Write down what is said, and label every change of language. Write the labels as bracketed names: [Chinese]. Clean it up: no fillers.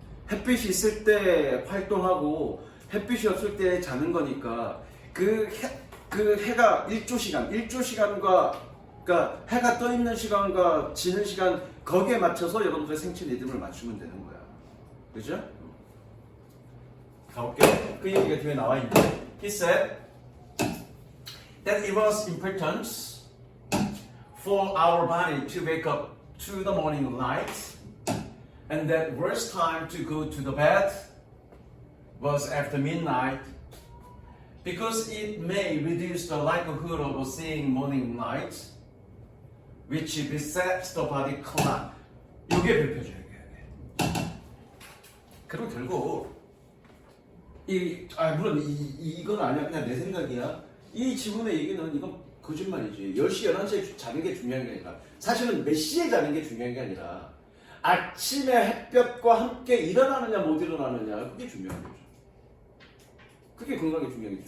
[Korean] 햇빛이 있을 때 활동하고 햇빛이 없을 때 자는 거니까 그 해가 일조시간과 그러니까 해가 떠 있는 시간과 지는 시간 거기에 맞춰서 여러분들의 생체 리듬을 맞추면 되는 거야. 그죠? 가볼게요. 그 얘기가 뒤에 나와 있는데 [English] He said that it was important for our body to wake up to the morning light and that worst time to go to the bed was after midnight because it may reduce the likelihood of seeing morning light which resets the body clock. [Korean] 이게 별표죠. 그럼 결국 물론 이건 아니야. 그냥 내 생각이야. 이 지분의 얘기는 이건 거짓말이지. 10시, 11시에 자는 게 중요한 게 아니라 사실은 몇 시에 자는 게 중요한 게 아니라 아침에 햇볕과 함께 일어나느냐 못 일어나느냐 그게 중요한 거죠. 그게 건강에 중요한 거죠.